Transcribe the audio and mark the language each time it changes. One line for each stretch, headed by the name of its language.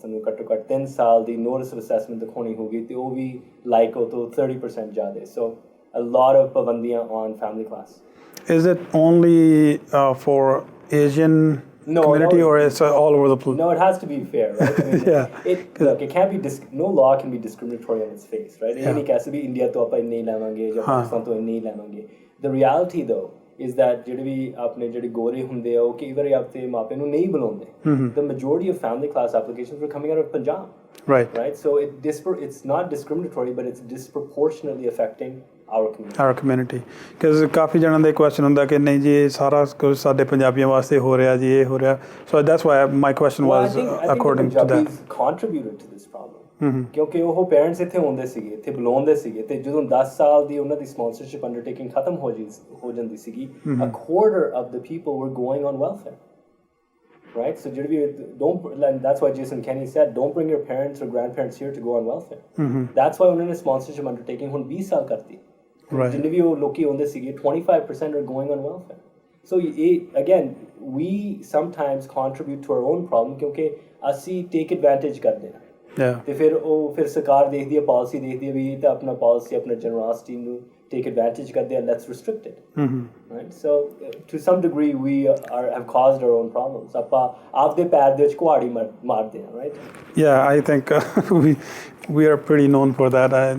Punjabi: ਤੁਹਾਨੂੰ ਘੱਟੋ ਘੱਟ 3 ਸਾਲ ਦੀ
English: notice of assessment
Punjabi: ਦਿਖਾਉਣੀ ਹੋਗੀ, ਤੇ ਉਹ ਵੀ like ਉਹ ਤੋਂ 30% ਜ਼ਿਆਦਾ.
English: So a lot of
Punjabi: pabandiyan
English: on family class. Is it only for Asian community, or it's all over the place? No, it has to be fair, right? I mean, it can't be no law can be discriminatory on its face, right? It can't be
Punjabi: India to apa nahi lavange ya Pakistan to nahi lavange.
English: The reality though is that
Punjabi: ਜਿਹੜੇ ਵੀ ਆਪਣੇ ਜਿਹੜੇ ਗੋਰੇ ਹੁੰਦੇ ਆ ਉਹ ਕਈ ਵਾਰੀ ਆਪਣੇ ਮਾਪੇ ਨੂੰ ਨਹੀਂ ਬੁਲਾਉਂਦੇ.
English: The majority of family class applications were coming out of Punjab. Right. So it's not discriminatory, but it's disproportionately affecting our community. Because
Punjabi: coffee ਜਣਾਂ ਦਾ question ਹੁੰਦਾ ਕਿ ਨਹੀਂ ਜੀ ਇਹ ਸਾਰਾ ਕੁਝ ਸਾਡੇ ਪੰਜਾਬੀਆਂ ਵਾਸਤੇ ਹੋ ਰਿਹਾ ਜੀ, ਇਹ ਹੋ ਰਿਹਾ.
English: So that's why my question was according to that. Punjabis contributed to this problem.
Punjabi: ਕਿਉਂਕਿ ਉਹ ਪੇਰੈਂਟਸ ਇੱਥੇ ਆਉਂਦੇ ਸੀਗੇ, ਇੱਥੇ ਬੁਲਾਉਂਦੇ ਸੀਗੇ, ਤੇ ਜਦੋਂ 10 ਸਾਲ ਦੀ ਉਹਨਾਂ ਦੀ ਸਪਾਂਸਰਸ਼ਿਪ ਅੰਡਰਟੇਕਿੰਗ ਖਤਮ ਹੋ ਜਾਂਦੀ ਸੀਗੀ,
English: a quarter of the people were going on welfare. Right? So that's why Jason Kenney said, don't bring your parents or grandparents here to go on welfare. That's why
Punjabi: ਉਹਨਾਂ ਨੇ sponsorship undertaking ਹੁਣ 20 ਸਾਲ ਕਰਤੀ. ਜਿੰਨੇ ਵੀ ਉਹ ਲੋਕੀ ਆਉਂਦੇ ਸੀਗੇ
English: 25% are going on welfare. So again, we sometimes contribute to our own problem
Punjabi: ਕਿਉਂਕਿ ਅਸੀਂ
English: take advantage
Punjabi: ਕਰਦੇ ਹਾਂ. ਤੇ ਫਿਰ ਸਰਕਾਰ ਦੇਖਦੀ ਹੈ, ਪਾਲਿਸੀ ਦੇਖਦੀ ਹੈ ਵੀ ਇਹ ਤਾਂ ਆਪਣਾ ਪਾਲਿਸੀ ਆਪਣਾ ਜਨਰੋਸਿਟੀ ਨੂੰ take advantage ਕਰਦੇ ਆ,
English: let's restrict it. Right? So to some degree we have caused our own problems.
Punjabi: ਆਪਾਂ ਆਪਦੇ ਪੈਰ ਦੇ ਵਿੱਚ ਕੁਹਾੜੀ ਮਾਰਦੇ ਹਾਂ,
English: right? Yeah, I think we are pretty known for that.